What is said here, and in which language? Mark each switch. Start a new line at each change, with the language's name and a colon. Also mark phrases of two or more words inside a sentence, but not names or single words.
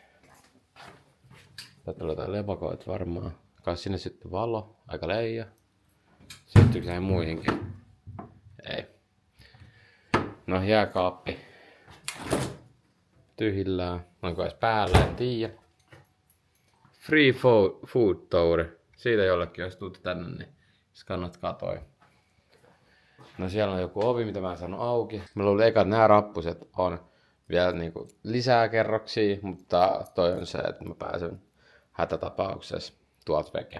Finnish: Täältä on jotain lepakoita varmaan. Kai sinne syttyy valo. Aika leija. Syttyykö näihin muihinkin? Ei. No jääkaappi. Tyhjillään. Onko edes päällä? En tiedä.
English: Free food tour.
Finnish: Siitä jollekin, jos tuutte tänne, niin Skannatkaa toi. No siellä on joku ovi, mitä mä en saanut auki. Mä luulin eka, että nämä rappuset on vielä niinku lisää kerroksia, mutta toi on se, että mä pääsen hätätapauksessa tuolta veke.